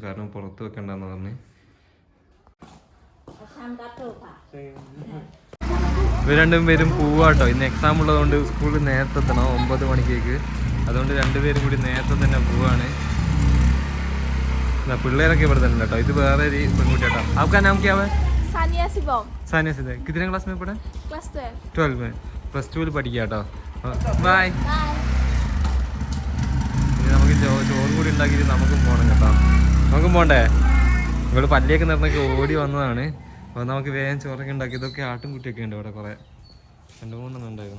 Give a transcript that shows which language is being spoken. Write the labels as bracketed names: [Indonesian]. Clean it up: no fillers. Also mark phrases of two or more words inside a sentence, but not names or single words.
[Malayalam] കാരണം പുറത്ത് വെക്കണ്ടെന്ന് പറഞ്ഞ്. ഇവർ രണ്ടുപേരും പോവാട്ടോ. ഇന്ന് എക്സാം ഉള്ളതുകൊണ്ട് സ്കൂളിൽ നേരത്തെ എത്തണം 9 മണിക്കേക്ക്. അതുകൊണ്ട് രണ്ടുപേരും കൂടി നേരത്തെ തന്നെ പോവാണ്. പിള്ളേരൊക്കെ ഇവിടെ തന്നെ കേട്ടോ. ഇത് വേറെ ഒരു പെൺകുട്ടി കേട്ടോ. [Hindi] आपका नाम क्या है? सानिया सिबोम. सानिया सिबोम. कितने क्लास में पढ़ा? क्लास [Malayalam] 12 में. +2 പഠിക്കുക കേട്ടോ. ബൈ. ഇനി നമുക്ക് ചോറും കൂടി ഉണ്ടാക്കിയിട്ട് നമുക്കും പോകണം കേട്ടോ. നമുക്കും പോകണ്ടേ? ഇവിടെ പല്ലിയൊക്കെ നിറഞ്ഞൊക്കെ ഓടി വന്നതാണ്. അപ്പോൾ നമുക്ക് വേഗം ചോറൊക്കെ ഉണ്ടാക്കി. ഇതൊക്കെ ആട്ടും കുട്ടിയൊക്കെ ഉണ്ട് ഇവിടെ. കുറേ 2-3 ഉണ്ടായിരുന്നു.